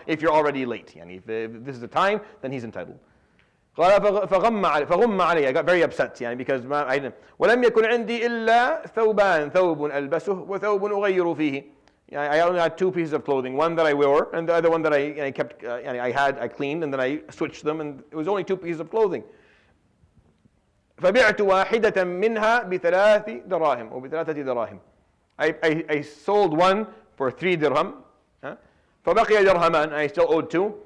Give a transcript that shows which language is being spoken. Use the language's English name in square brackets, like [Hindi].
[English] If you're already late, if this is the time, then he's entitled. [Arabic] فغم علي. [English] I got very upset because [Arabic] ولم يكن عندي إلا ثوبان ثوب ألبسه وثوب أغير فيه [English] I only had 2 pieces of clothing, one that I wore and the other one that I kept, I cleaned and then I switched them, and it was only 2 pieces of clothing. [Arabic] فبعت واحدة منها بثلاث دراهم أو بثلاثة دراهم. [English] I sold one for 3 dirham. [Arabic] فبقي درهمان, [English] I still owed 2.